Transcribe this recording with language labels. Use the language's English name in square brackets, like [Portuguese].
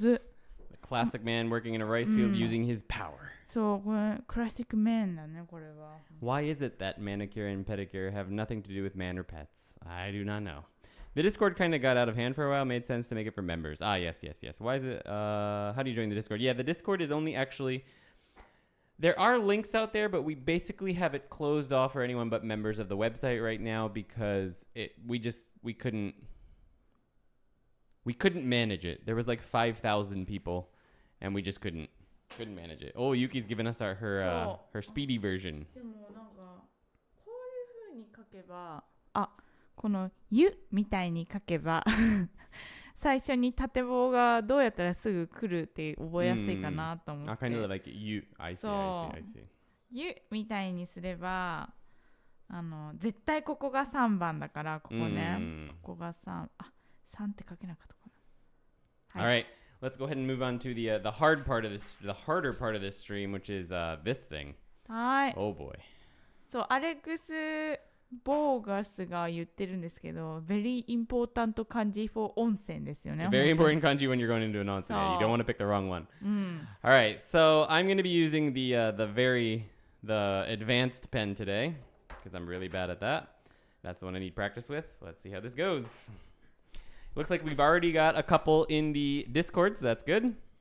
[English] The classic man working in a rice field using his power. [Japanese] そう、これクラシックメンだね、これは。 [English] Why is it that manicure and pedicure have nothing to do with man or pets? I do not know. The Discord kind of got out of hand for a while. Made sense to make it for members. Yes. Why is it? How do you join the Discord? Yeah, the Discord is only actually... There are links out there, but we basically have it closed off for anyone but members of the website right now because we couldn't manage it. There was like 5,000 people, and we just couldn't manage it. Oh, Yuki's given us her speedy version. [Japanese] でもなんかこういう風に書けば、このゆみたいに書けば最初に縦棒がどうやったらすぐ来るって覚えやすいかなと思って。 [English] kind of like you. I see. [Japanese] ゆみたいにすれば絶対ここが3番だからここね。ここが3って書けなかったかな。 [English] All right, let's go ahead and move on to the harder part of this stream, which is this thing. [Japanese] はい。 [English] Oh boy. [Japanese] そう、アレックスボーガスが言ってるんですけど、 [English] very important kanji for [Japanese] 温泉ですよね。 [English] Very important kanji when you're going into an onsen. Yeah, you don't want to pick the wrong one. All right, so I'm going to be using the advanced pen today because I'm really bad at that. That's the one I need practice with. Let's see how this goes. Looks like we've already got a couple in the Discord, so that's good.